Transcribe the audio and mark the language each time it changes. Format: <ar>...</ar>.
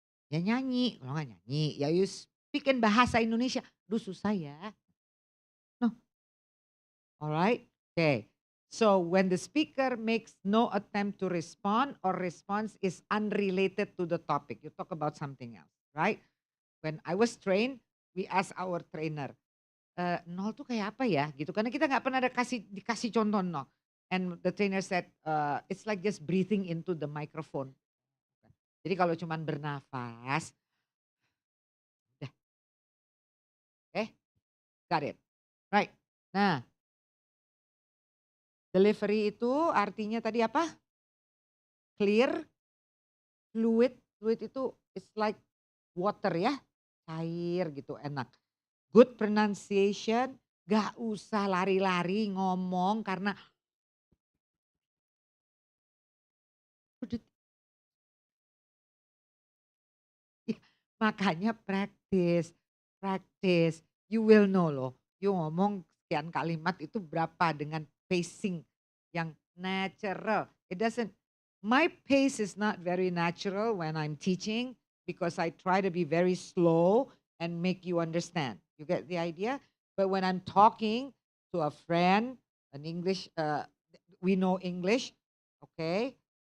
<id>Ya nyanyi, kalau nggak nyanyi, ya</id> <en>you speak in bahasa Indonesia.</en> <id>Duh susah ya. No. Alright? Okay.</id> <en>So when the speaker makes no attempt to respond or response is unrelated to the topic. You talk about something else, right? When I was trained, we ask our trainer,</en> <id>0 tuh kayak apa ya gitu. Karena kita nggak pernah dikasih contoh 0.</id> <en>And the trainer said, it's like just breathing into the microphone.</en> <id>Jadi kalau cuman bernafas, udah.</id> <en>Okay, got it. Right.</en> <id>Nah, delivery itu artinya tadi apa?</id> <en>Clear, fluid. Fluid itu it's like water ya,</en> <id>cair gitu, enak. Good pronunciation, gak usah lari-lari ngomong karena makanya practice.</id> <en>You will know</en> <id>loh. You ngomong sekian kalimat itu berapa dengan pacing yang natural.</id> <en>My pace is not very natural when I'm teaching because I try to be very slow and make you understand. You get the idea? But when I'm talking to a friend, we know English, okay?</en>